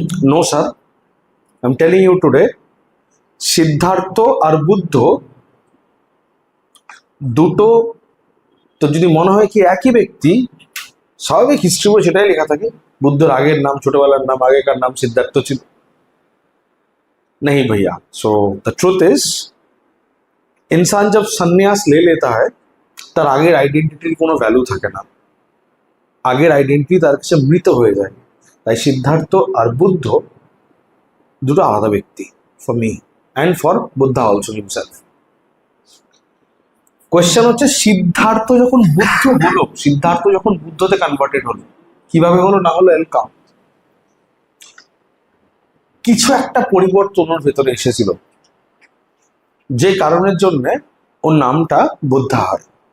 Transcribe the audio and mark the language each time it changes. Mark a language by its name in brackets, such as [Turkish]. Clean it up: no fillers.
[English] no sir, I am telling you today, [Bangla] Siddharth আর বুদ্ধ দুটো তো যদি মনে হয় কি একই ব্যক্তি, স্বাভাবিক হিস্ট্রি বই সেটাই লেখা থাকে। बुद्धर আগের নাম, ছোটবেলার নাম, আগেকার নাম সিদ্ধার্থ ছিল। [Hindi] नहीं भैया। सो द ट्रुथ इज इंसान जब संन्यास ले लेता है [Bangla] তার আগের আইডেন্টিটির কোনো ভ্যালু থাকে না। আগের আইডেন্টিটি তার কাছে মৃত হয়ে যায়। তাই সিদ্ধার্থ আর বুদ্ধ দুটো আলাদা ব্যক্তি [English] For me and for Buddha also himself. [Bangla] Question হচ্ছে সিদ্ধার্থ যখন বুদ্ধ হলো, সিদ্ধার্থ যখন বুদ্ধতে কনভার্টেড হলো, কিভাবে হলো না হলো এলকাম, কিছু একটা পরিবর্তন ওর ভেতরে এসেছিল যে কারণের জন্য ওর নামটা বুদ্ধা হয়।